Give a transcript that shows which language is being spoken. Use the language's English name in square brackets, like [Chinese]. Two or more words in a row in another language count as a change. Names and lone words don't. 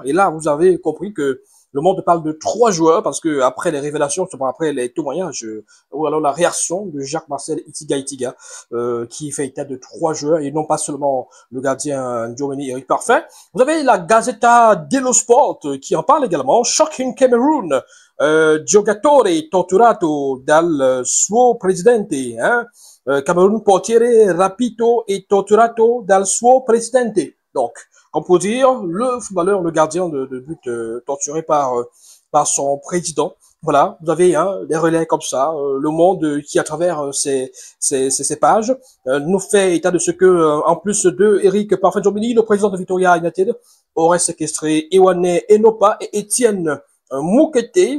[French] Et là, vous avez compris que Le Monde parle de 3 joueurs parce que après les révélations, après les témoignages, ou alors la réaction de Jacques-Marcel Itiga, qui fait état de 3 joueurs et non pas seulement le gardien Diomeni Eric Parfait. Vous avez la Gazzetta dello Sport qui en parle également. [English] Shocking Cameroon, [Italian] giocatore torturato dal suo presidente, [French] hein? [Italian] Cameroun portiere rapito e torturato dal suo presidente. [French] Donc, on peut dire le footballeur, le gardien de but torturé par son président. Voilà, vous avez des relais comme ça, Le Monde qui à travers ces pages nous fait état de ce que en plus de Eric Parfait-Diomeni, le président de Victoria United aurait séquestré Ewane Enopa et Étienne Moukete.